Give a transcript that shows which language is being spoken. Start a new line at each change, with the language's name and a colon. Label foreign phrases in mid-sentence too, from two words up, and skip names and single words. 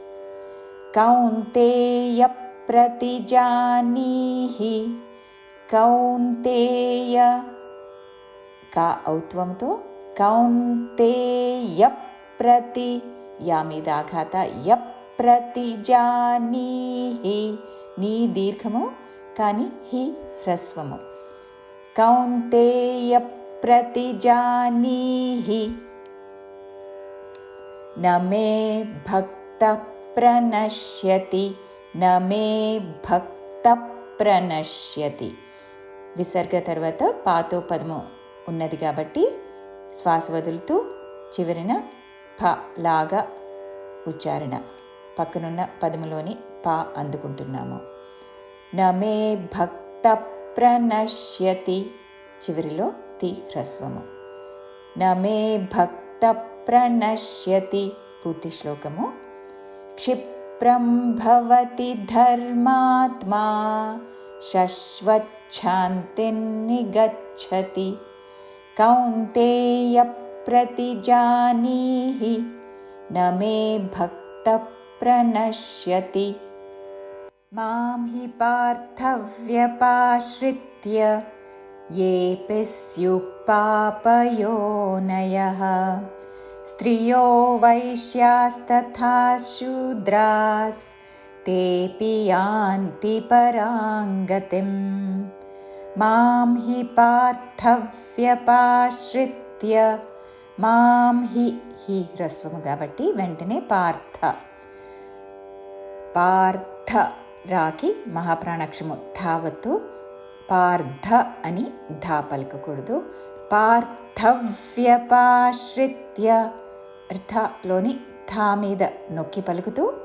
Sanskrit: కౌంతేయ ప్రతిజానీహి కౌంతేయ
Telugu: కా ఔత్వంతో కౌంతేయ ప్రతి యా మీద ఆఘాత య ప్రతిజానీహి నీ దీర్ఘము కానీ హి హ్రస్వము
Sanskrit: కౌంతేయ प्रतिजानीहि न मे भक्तः प्रणश्यति न मे भक्तः प्रणश्यति
Telugu: విసర్గ తర్వాత పాతో పదము ఉన్నది కాబట్టి శ్వాస వదులుతూ చివరిన ప లాగా ఉచ్చారణ పక్కనున్న పదములోని ప అందుకుంటున్నాము
Sanskrit: న మే భక్తः ప్రణశ్యతి
Telugu: చివరిలో తి హ్రస్వము
Sanskrit: న మే భక్తః ప్రణశ్యతి
Telugu: పూర్తి శ్లోకము
Sanskrit: క్షిప్రం భవతి ధర్మాత్మా శశ్వచ్ఛాంతిం నిగచ్చతి కౌంతేయ ప్రతిజానీహి న మే భక్తః ప్రణశ్యతి మాం హి పార్థవ్యపాశ్రిత్య येऽपि स्युः पापयोनयः स्त्रियो वैश्यास्तथा शूद्रास्तेऽपि यान्ति परां गतिं मां हि पार्थव्यपाश्रित्य మాం హి
Telugu: హి హ్రస్వము కాబట్టి వెంటనే పార్థ రాకి మహాప్రాణాక్షరము ధావత్తు పార్థ అని ధా పలకకూడదు పార్థవ్యపాశ్రిత్య అర్థలోని ధా మీద నొక్కి పలుకుతూ